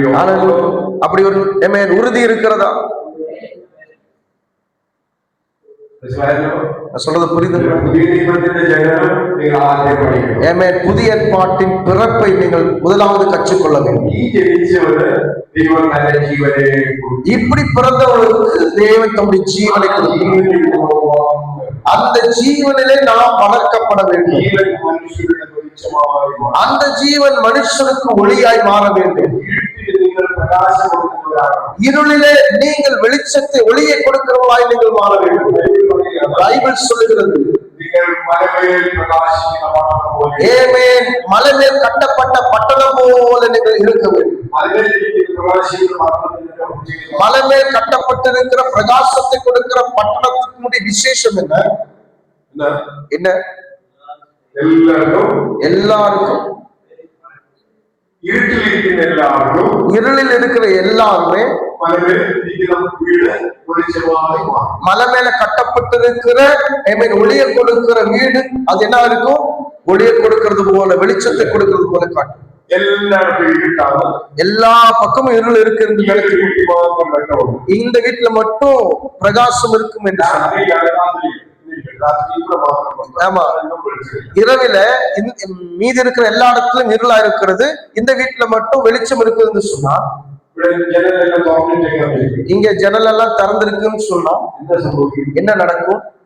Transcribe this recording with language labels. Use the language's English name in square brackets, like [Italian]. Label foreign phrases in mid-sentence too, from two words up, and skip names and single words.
[Tamil] அப்படி ஒரு உறுதி இருக்கிறதா? நான் சொல்றது புரியுது? புதிய நிபந்தனை ஜனனம் நீங்கள் ஆദ്യം படிக்கணும். ஆமென். புதிய ஏற்பாட்டின் பிறப்பை நீங்கள் முதலாவது கற்றுக்கொள்ள வேண்டும். [Malayalam] ഈ ജനിച്ചവന് ദൈവം നല്ല ജീവനെ കൊടുത്തു. [Tamil] இப்படி பிறந்தவர்களுக்கு தேவன் தம்முடைய ஜீவனை கொடுத்தார். அந்த ஜீவனிலே நாம் வளர்க்கப்பட வேண்டும். [Malayalam] ജീവൻ മനുഷ്യരുടെ വെളിച്ചമായി മാറും. [Tamil] அந்த ஜீவன் மனுஷனுக்கு ஒளியாய் மாற வேண்டும். [Malayalam] ഇരുട്ടിൽ നിങ്ങൾ പ്രകാശം കൊടുക്കുന്നവരാകണം. [Tamil] இருளிலே நீங்கள் வெளிச்சத்தை ஒளியை கொடுக்கிறவர்களாய் நீங்கள் மாற வேண்டும். பைபிள் சொல்லுகிறது [Malayalam] നിങ്ങൾ മലമേൽ പ്രകാശിക്കുന്ന പട്ടണം പോലെ. [Tamil] ஆமென். மலை மேல் கட்டப்பட்ட பட்டணம் போல நீங்கள் இருக்க வேண்டும். [Malayalam] മലമേൽ പ്രകാശിക്കുന്ന പട്ടണത്തിന്റെ ഉജ്ജ്വലത. [Tamil] மலை மேல் கட்டப்பட்டிருக்கிற பிரகாசத்தை கொடுக்கிற பட்டணத்தினுடைய விசேஷம் என்ன? என்ன? எல்லாருக்கும் [Malayalam] ഇരുട്ടിലിരിക്കുന്ന എല്ലാവർക്കും [Tamil] இருளில் இருக்கிற எல்லாருமே [Malayalam] മലമേൽ ഇരിക്കുന്ന വീട് വെളിച്ചമായി മാറും. [Tamil] மலை மேல கட்டப்பட்டிருக்கிற ஒளியை கொடுக்கிற வீடு அது என்ன இருக்கும்? ஒளியை கொடுக்கிறது போல, வெளிச்சத்தை கொடுக்கிறது போல காட்டும். [Malayalam] എല്ലാവർക്കും ഇരുട്ടാണ്. [Tamil] எல்லா பக்கமும் இருள் இருக்கு என்று நினைக்கிறோம். இந்த வீட்டுல மட்டும் பிரகாசம் இருக்கும் என்று ஆமா. இரவில மீதி இருக்கிற எல்லா இடத்துலயும் இருளா இருக்கிறது, இந்த வீட்டுல மட்டும் வெளிச்சம் இருக்குதுன்னு சொன்னா, இங்க ஜன்னல் எல்லாம் திறந்திருக்குன்னு சொன்னா என்ன நடக்கும்?